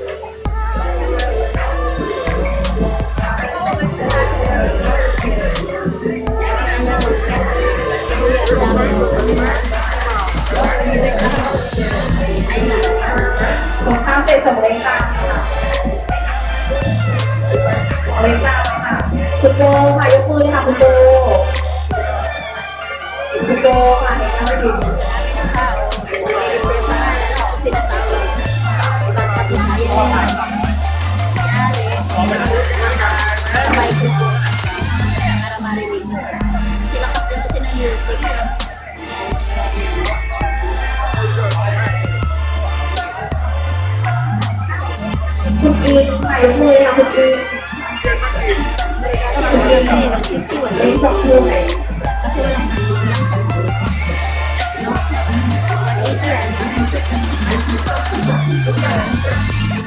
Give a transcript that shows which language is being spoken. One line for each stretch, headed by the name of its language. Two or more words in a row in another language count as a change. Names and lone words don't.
Thai: ส่งข้าวเสร็จส่งเล็กตามค่ะเล็กตามค่ะคุณโบค่ะยกมือเลยค่ะคุณโบคุณโบค่ะเห็นไหมดี
Filipino: Para marinig. Sila kasi kasi ng music.
Thai: คุณอีกใส่ยกมือเลยค่ะคุณอีกคุณอีกเล็กสองถ้วย
Filipino: Kasi walang no? 180 yan.